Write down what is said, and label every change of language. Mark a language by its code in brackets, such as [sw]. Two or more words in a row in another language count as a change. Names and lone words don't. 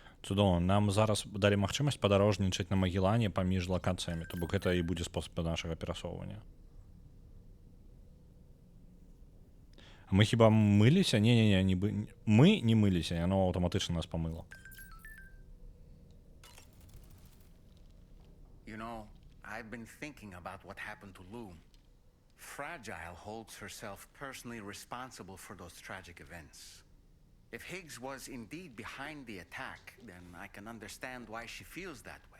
[be] Цудоўна. Нам зараз далі магчымасць падарожнічаць на Магеллане паміж лакацыямі, то бок гэта і будзе спосаб нашага перасоўвання. Мы хіба мыліся? Не, мы не мыліся, яно аўтаматычна нас памыла. [en] You know, I've been thinking about what happened to Lou. Fragile holds herself personally responsible for those tragic events. If Higgs was indeed behind the attack, then I can understand why she feels that way.